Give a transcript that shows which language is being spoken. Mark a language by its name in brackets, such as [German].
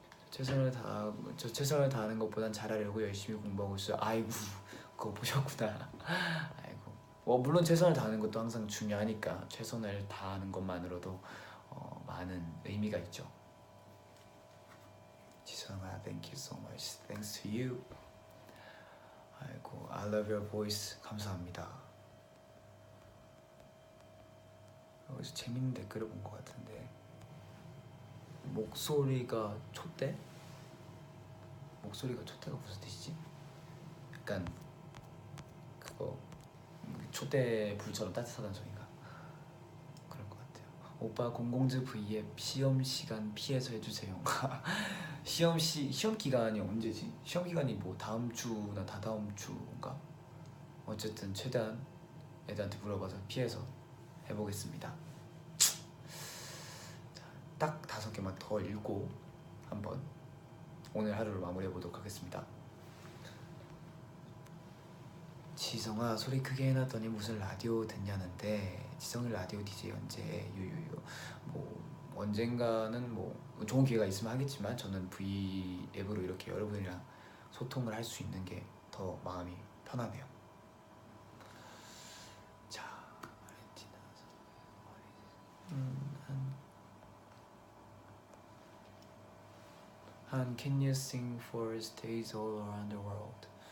[Korean] 최선을 다하는 것보단 잘하려고 열심히 공부하고 있어요. 아이고, 그거 보셨구나. 아이고, 물론 최선을 다하는 것도 항상 중요하니까 최선을 다하는 것만으로도 많은 의미가 있죠. [English] 지성아, thank you so much. Thanks to you. [Korean] 아이고, [English] I love your voice. [Korean] 감사합니다. 여기서 재밌는 댓글을 본 것 같은데, 목소리가 촛대? 목소리가 촛대가 무슨 뜻이지? 약간 그거 촛대 불처럼 따뜻하다는 소리인가? 그럴 것 같아요. 오빠 공공즈 V앱 시험 시간 피해서 해주세요. 시험 기간이 언제지? 시험 기간이 뭐 다음 주나 다다음 주인가? 어쨌든 최대한 애들한테 물어봐서 피해서 해보겠습니다. 딱 5개만 더 읽고 한번 오늘 하루를 마무리해 보도록 하겠습니다. 지성아, 소리 크게 해놨더니 무슨 라디오 듣냐는데, 지성이 라디오 DJ 언제? 유유유. 뭐 언젠가는 뭐 좋은 기회가 있으면 하겠지만, 저는 V 앱으로 이렇게 여러분이랑 소통을 할 수 있는 게 더 마음이 편하네요. 자, 한 [English] Can you sing for stays all around the world?